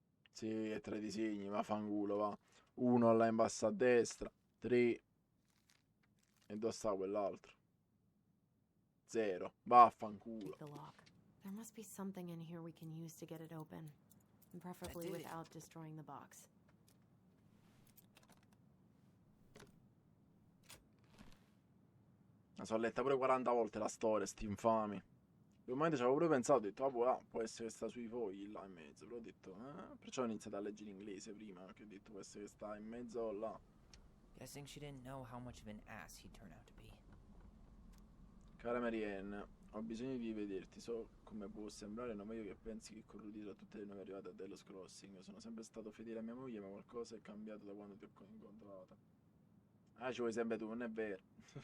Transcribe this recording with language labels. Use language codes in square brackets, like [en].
[it] Sì, è tra i disegni, va fanculo, va. Uno là in basso a destra, 3 e dove sta quell'altro? 0, vaffanculo. [en] Take the lock. There must be something in here we can use to get it open. Preferably without destroying the box. [it] La so letta pure 40 volte la storia, sti infami. Per un momento ci avevo pure pensato, ho detto, può essere che sta sui fogli là in mezzo. Però ho detto, perciò ho iniziato a leggere in inglese prima, perché ho detto, può essere che sta in mezzo là. [en] Guessing she didn't know how much of an ass he'd turn out to be. [it] Cara Marianne, ho bisogno di vederti, so come può sembrare, non voglio che pensi che corrudi tra tutte le nuove arrivate a dello crossing. Sono sempre stato fedele a mia moglie, ma qualcosa è cambiato da quando ti ho incontrata. Ah, ci vuoi sempre tu, non è vero.